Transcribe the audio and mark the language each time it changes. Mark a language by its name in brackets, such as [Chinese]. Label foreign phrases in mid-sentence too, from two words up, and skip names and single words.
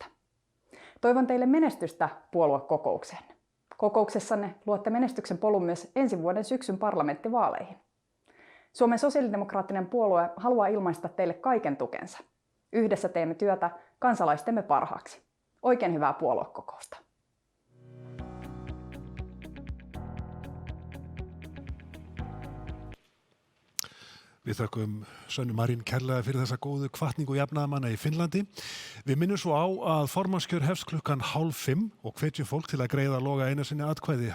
[Finnish] Toivon teille menestystä puoluekokoukseen. Kokouksessanne luotte menestyksen polun myös ensi vuoden syksyn parlamenttivaaleihin. Suomen sosiaalidemokraattinen puolue haluaa ilmaista teille kaiken tukensa. Yhdessä teemme työtä kansalaistemme parhaaksi. Oikein hyvää puoluekokousta. [Icelandic] Við þökkum Sönnu Marín kærlega fyrir þessa góðu hvatningu jafnaðarmanna í Finnlandi. Við minnum svo á að formannskjör hefst klukkan 4:30 og hvetjum fólk til að greiða Loga Einarssyni atkvæði.